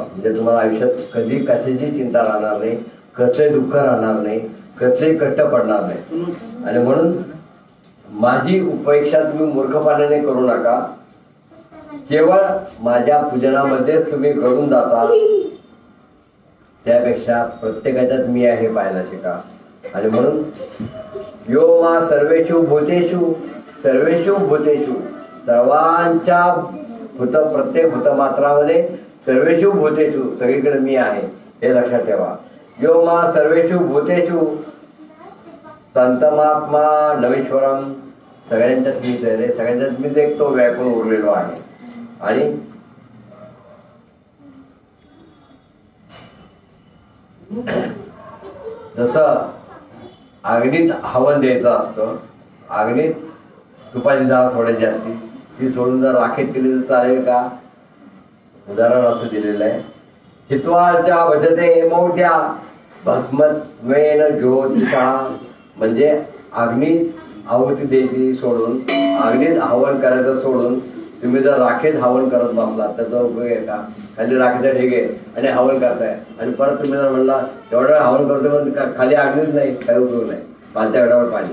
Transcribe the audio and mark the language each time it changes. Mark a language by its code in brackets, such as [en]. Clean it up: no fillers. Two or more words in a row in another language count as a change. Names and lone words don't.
[mr] म्हणजे तुम्हाला आयुष्यात कधी कशाची चिंता राहणार नाही, कसलंही दुःख राहणार नाही, कसलंही कष्ट पडणार नाही. आणि म्हणून माझी उपेक्षा तुम्ही मूर्खपणाने करू नका. केवळ माझ्या पूजनामध्येच तुम्ही घडून जाता, त्यापेक्षा प्रत्येकाच्यात मी आहे पाहायला शिका. आणि म्हणून [sa] यो मा सर्वेषु भूतेषु सर्वेषु भूतेषु, [mr] सर्वांच्या प्रत्येक भूतमात्रामध्ये [sa] सर्वेषु भूतेषु, [mr] सगळीकडे मी आहे हे लक्षात ठेवा. [sa] यो मा सर्वेषु भूतेषु संतमात्मा नवेश्वरम, [mr] सगळ्यांच्यात मीच आहे रे, सगळ्यांच्यात मीच एक तो व्यापून उरलेलो आहे. आणि जसं अग्नीत हवन द्यायचं असतं, अग्नीत तुपाची डाळ सोडायची असते, ती सोडून जर राखेत केली तर चालेल का? उदाहरण असं दिलेलं आहे, [sa] हित्वाच्या भजते मौढ्या भस्मत्वेन ज्योतिषा, [mr] म्हणजे अग्नीत आहुती द्यायची सोडून, अग्नीत हवन करायचं सोडून तुम्ही जर राखेत हवन करत बसला त्याचा उपयोग आहे का? खाली राखेचा ढीग आहे आणि हवन करताय, आणि परत तुम्ही जर म्हणला एवढं हवन करतो पण खाली अग्नीच नाही, काही उपयोग नाही, पालत्या गडावर पाणी.